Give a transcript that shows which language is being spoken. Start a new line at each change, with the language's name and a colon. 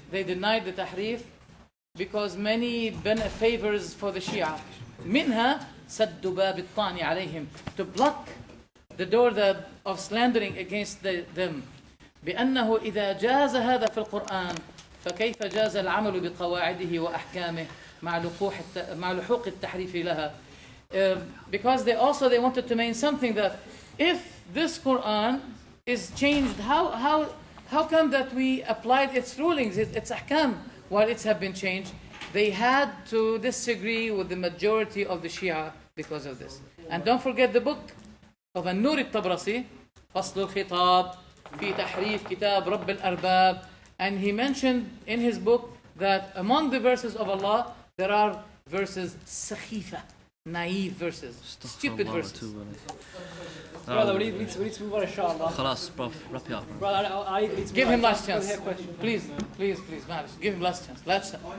English: They denied the tahrif because many favors for the Shia. منها سد باب الطعن عليهم, to block the door of slandering against them.
Arabic: بأنه إذا جاز هذا في القرآن فكيف جاز العمل بقواعده وأحكامه مع لحوق التحريف لها.
English: Because they wanted to mean something that if this Quran is changed, how come that we applied its rulings, its ahkam, while it have been changed? They had to disagree with the majority of the Shia because of this. And don't forget the book of النور الطبرسي, فصل الخطاب في تحريف كتاب رب الأرباب. And he mentioned in his book that among the verses of Allah, there are verses sakhifa, naive verses, stupid verses. Brother, we need to move on, inshallah. خلاص, bro, wrap it up. Brother, I need to move Give on. him last chance. Please, man, give him last chance.